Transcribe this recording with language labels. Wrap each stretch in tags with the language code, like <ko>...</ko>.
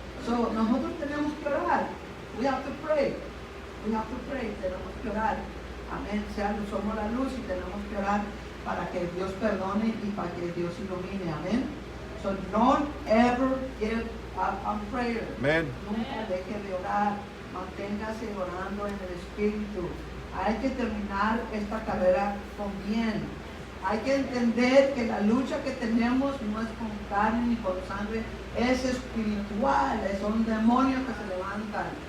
<es>So nosotros tenemos que orar.</es> <en>We have to pray,</en> <es>tenemos que orar. Amén. Somos la luz y tenemos que orar para que Dios perdone y para que Dios ilumine. Amén.</es> <en>So don't ever give up on prayer. Amen.</en> <es>Nunca deje de orar. Manténgase orando en el Espíritu. Hay que terminar esta carrera con bien. Hay que entender que la lucha que tenemos no es con carne ni con sangre, es espiritual, son demonios que se levantan.</es>